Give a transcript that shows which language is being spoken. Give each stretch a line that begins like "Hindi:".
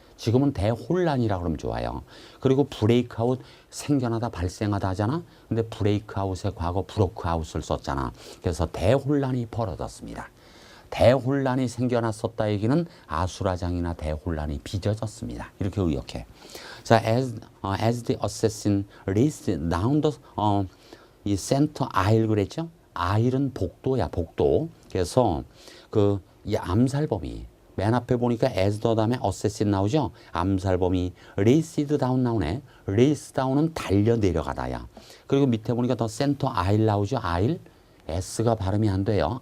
Korean: 지금은 대혼란이라고 그러면 좋아요. 그리고 브레이크아웃 생겨나다 발생하다 하잖아. 근데 브레이크아웃의 과거 브로크아웃을 썼잖아. 그래서 대혼란이 벌어졌습니다. 대혼란이 생겨났었다 얘기는 아수라장이나 대혼란이 빚어졌습니다. 이렇게 의역해.
English: 자, as the assassin raced down the 이 center aisle
Korean: 그랬죠? aisle은 복도야, 복도. 그래서 이 암살범이 맨 앞에 보니까 as the 다음에 assassin 나오죠? 암살범이 raced down 나오네. race down은 달려 내려가다야. 그리고 밑에 보니까 더 center aisle 나오죠? aisle. S가 발음이 안 돼요.